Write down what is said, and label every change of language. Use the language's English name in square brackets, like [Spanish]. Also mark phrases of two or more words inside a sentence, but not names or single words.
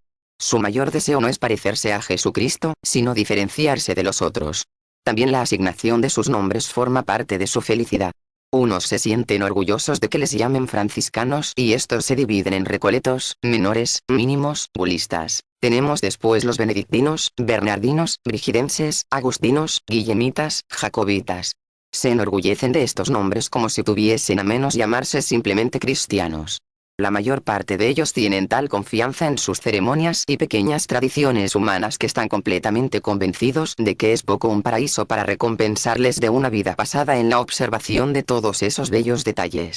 [Spanish] Su mayor deseo no es parecerse a Jesucristo, sino diferenciarse de los otros. También la asignación de sus nombres forma parte de su felicidad. Unos se sienten orgullosos de que les llamen franciscanos y estos se dividen en recoletos, menores, mínimos, bulistas. Tenemos después los benedictinos, bernardinos, brigidenses, agustinos, guillemitas, jacobitas. Se enorgullecen de estos nombres como si tuviesen a menos llamarse simplemente cristianos. La mayor parte de ellos tienen tal confianza en sus ceremonias y pequeñas tradiciones humanas que están completamente convencidos de que es poco un paraíso para recompensarles de una vida pasada en la observación de todos esos bellos detalles.